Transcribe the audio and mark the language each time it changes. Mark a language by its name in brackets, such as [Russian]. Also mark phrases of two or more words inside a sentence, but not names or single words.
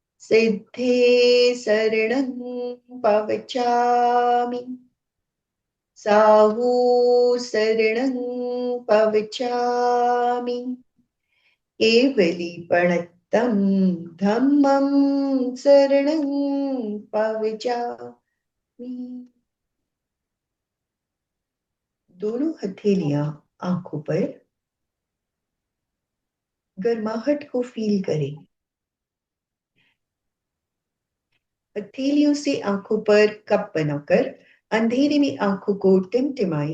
[Prakrit languages] सिद्धे शरणं पवचामि, साहू शरणं पवचामि केवलीपणत्तं धम्मं शरणं पवचामि। [Hindi] दोनों हथेलियां आंखों पर, गर्माहट को फील करें। हथेलियों से आंखों पर कप बनाकर अंधेरे में आंखों को टिमटिमाएं।